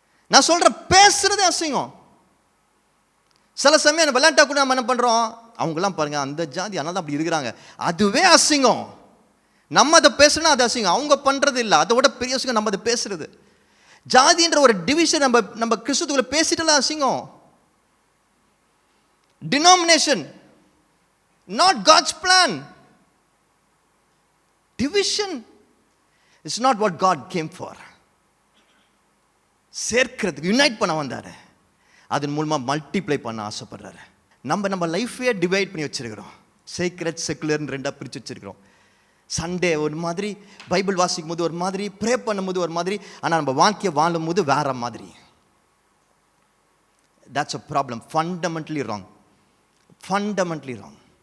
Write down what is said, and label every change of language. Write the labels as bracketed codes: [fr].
[ta] நான் சொல்றேன், பேசுறதே அசிங்கம். சில சமயம் விளையாட்டா கூட நம்ம என்ன பண்றோம், அவங்கெல்லாம் பாருங்க அந்த ஜாதி, அதனால தான் அப்படி இருக்கிறாங்க, அதுவே அசிங்கம். நம்ம அதை பேசுனா அது அசிங்கம், அவங்க பண்றது இல்லை. அதை விட பெரிய அசிங்கம் நம்ம அதை பேசுறது. ஜாதின்ற ஒரு டிவிஷன் நம்ம கிறிஸ்துவ பேசிட்டலாம் அசிங்கம். [en] Denomination not God's plan. Division is not what God came for. [ta] சேர்க்கிறதுக்கு unite பண்ண வந்தாரு, அதன் மூலமாக மல்டிப்ளை பண்ண ஆசைப்படுறாரு. நம்ம லைஃபே டிவைட் பண்ணி வச்சிருக்கிறோம். சீக்ரெட் செக்குலர்னு ரெண்டாக பிரித்து வச்சிருக்கிறோம். சண்டே ஒரு மாதிரி, பைபிள் வாசிக்கும் போது ஒரு மாதிரி, ப்ரே பண்ணும்போது ஒரு மாதிரி, ஆனால் நம்ம வாழ்க்கையை வாழும் போது வேற மாதிரி. [en] That's a problem, fundamentally wrong. Fundamentally wrong.